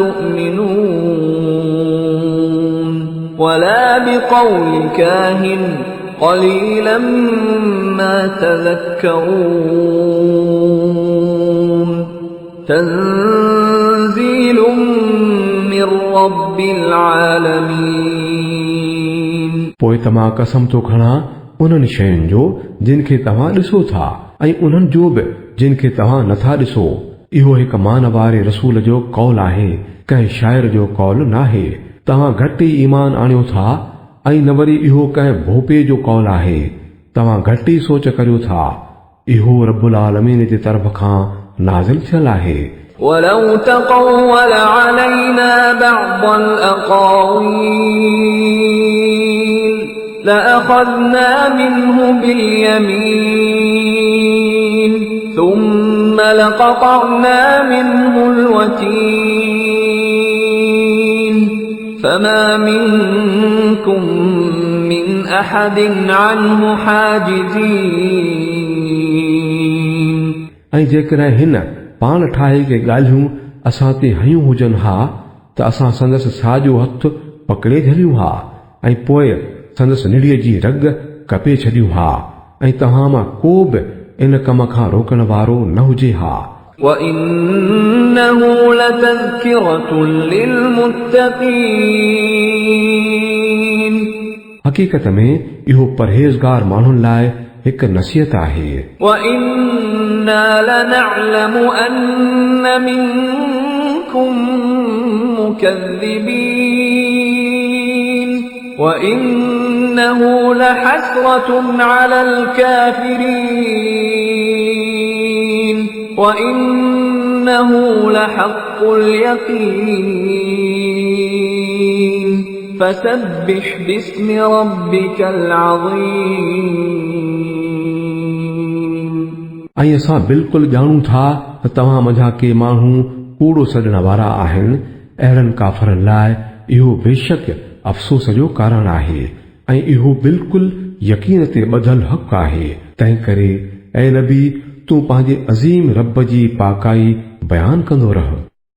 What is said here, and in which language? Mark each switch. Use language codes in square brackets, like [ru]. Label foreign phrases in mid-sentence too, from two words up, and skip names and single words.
[ar] تؤمنون ولا بقول كاهن قليلا ما تذكرون تنزيل من رب العالمين [sd] पोइ त मां कसम थो खणा उन्हनि शयुनि जो जिन खे तव्हां ॾिसो था ऐं उन्हनि जो बि जिन खे तव्हां नथा ॾिसो इहो हिकु मान वारे रसूल जो कौल आहे कंहिं शाइर जो कौल नाहे तव्हां घटि ई ईमान आणियो था ऐं न वरी इहो कंहिं भोपे जो कौल आहे तव्हां घटि ई सोच करियो था इहो रब्बुल आलमीन जे तरफ़ खां नाज़िल थियल आहे [ar] ولو تقول علينا بعض الأقاويل لأخذنا منه باليمين ثم لقطعنا منه الوتين فما منكم من أحد عنه حاجزين [sd] ऐं जेकॾहिं हिन पाण ठाहे के ॻाल्हियूं असां ते हयूं हुजनि हा त असां संदसि साॼो हथ पकड़े झलियूं हा ऐं पोइ संदसि निड़ीअ जी रग कपे छॾियूं हा ऐं तव्हां मां को बि इन कम खां रोकण वारो न हुजे हा। [ar] وَإِنَّهُ لَتَذْكِرَةٌ لِلْمُتَّقِينَ [sd] हक़ीक़त में इहो परहेज़गार माण्हुनि लाइ हिकु नसीहत आहे। [ar] وَإِنَّا لَنَعْلَمُ أَنَّ مِنكُم مُّكَذِّبِينَ وَإِنَّهُ لَحَسْرَةٌ عَلَى الْكَافِرِينَ وَإِنَّهُ لَحَقُّ الْيَقِينِ فَسَبِّحْ بِاسْمِ رَبِّكَ الْعَظِيمِ [sd] ऐं असां बिल्कुलु ॼाणूं था त तव्हां मंझां के माण्हू कूड़ो सॾण वारा आहिनि। अहिड़नि काफ़रनि लाइ इहो बेशक अफ़सोस जो कारण आहे ऐं इहो बिल्कुलु यकीन ते ॿधल हक़ आहे। तंहिं करे ऐ नबी तूं पंहिंजे अज़ीम रब जी पाकाई बयान कंदो रह।